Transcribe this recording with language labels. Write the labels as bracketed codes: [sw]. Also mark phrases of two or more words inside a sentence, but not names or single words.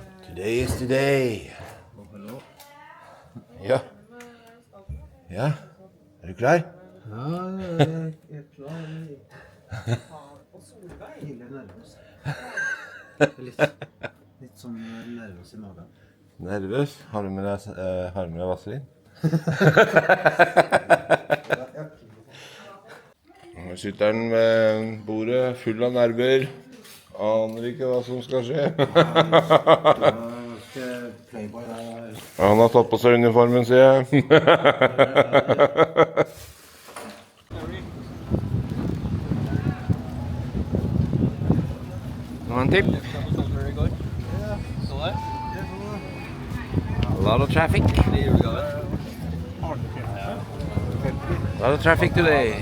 [en] Today is today. [no] Ja. Ja, er du klar? Ja, jeg er klar. Nervøs. Litt sånn nervøs i magen. Nervøs? Har du med deg vaselin? Nå sitter han ved bordet full av nerver. Aner ikke hva som skal skje. Han har tatt på seg uniformen, sier jeg. [en] One tip. A lot of traffic. A lot of traffic today.